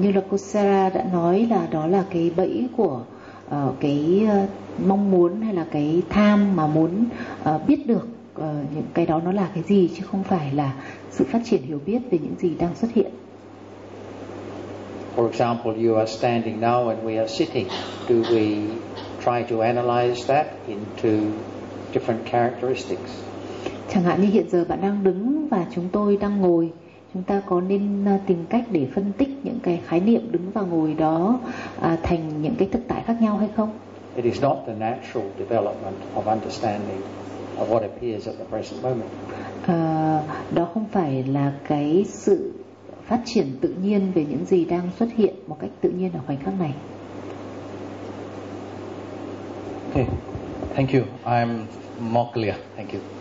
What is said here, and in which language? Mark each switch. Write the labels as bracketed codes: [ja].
[vi] Như là cô Sarah đã nói là đó là cái bẫy của cái mong muốn hay là cái tham mà muốn biết được những cái đó nó là cái gì, chứ không phải là sự phát triển hiểu biết về những gì đang xuất hiện. [en] For example, you are standing now and we are sitting. Do we try to analyze that into different characteristics? [vi] Chẳng hạn như hiện giờ bạn đang đứng và chúng tôi đang ngồi, chúng ta có nên tìm cách để phân tích những cái khái niệm đứng và ngồi đó thành những cái thực tại khác nhau hay không? [en] It is not the natural development of understanding of what appears at the present moment. [vi] Đó không phải là cái sự phát triển tự nhiên về những gì đang xuất hiện một cách tự nhiên ở khoảnh khắc này. [en] Okay, thank you. I'm more clear. Thank you.